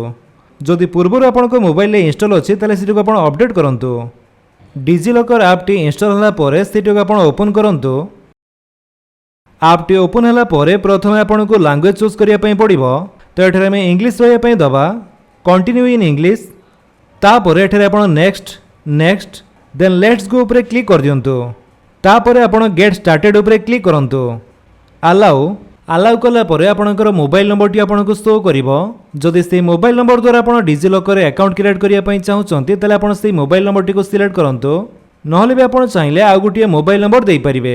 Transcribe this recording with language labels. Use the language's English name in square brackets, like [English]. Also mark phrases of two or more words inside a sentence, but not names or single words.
[Odia] ଯଦି ପୂର୍ବ ଆପଣଙ୍କ ମୋବାଇଲ ରେ ଇନଷ୍ଟଲ ଅଛି ତାଲେ ସେଟିକୁ ଆପଣ ଅପଡେଟ କରନ୍ତୁ। ଡିଜିଲକର ଆପ୍ ଟି ଇନଷ୍ଟଲ ହେଲା ପରେ ସେଟିକୁ ଆପଣ ଓପନ କରନ୍ତୁ। ଆପ୍ ଟି ଓପନ ହେଲା ପରେ ପ୍ରଥମେ ଆପଣଙ୍କୁ [English] language choose [Odia] କରିବା ପାଇଁ ପଡ଼ିବ। ତ ଏଠାରେ ହମ ଇଂଲିଶ ରହିବା ପାଇଁ ଦବା [English] continue in English. [Odia] ତାପରେ ଏଠାରେ ଆପଣ [English] next then let's go [Odia] ଉପର କ୍ଲିକ କରି ଦିଅନ୍ତୁ। ତାପରେ ଆପଣ [English] get started [Odia] ଉପର କ୍ଲିକ କରନ୍ତୁ। ଆଲାଉ କଲା ପରେ ଆପଣଙ୍କର [English] mobile number [Odia] ଟି ଆପଣଙ୍କୁ ଶୋ କରିବ। ଯଦି ସେ [English] mobile number [Odia] ଦ୍ୱାରା ଆପଣ ଡିଜିଲକର [English] account create [Odia] କରିବା ପାଇଁ ଚାହୁଁଛନ୍ତି ତାଲେ ଆପଣ ସେ [English] mobile number [Odia] ଟି କୁ ସିଲେକ୍ଟ କରନ୍ତୁ। ନହେଲେ ବି ଆପଣ ଚାହିଁଲେ ଆଉ ଗୋଟିଏ [English] mobile number [Odia] ଦେଇ ପାରିବେ।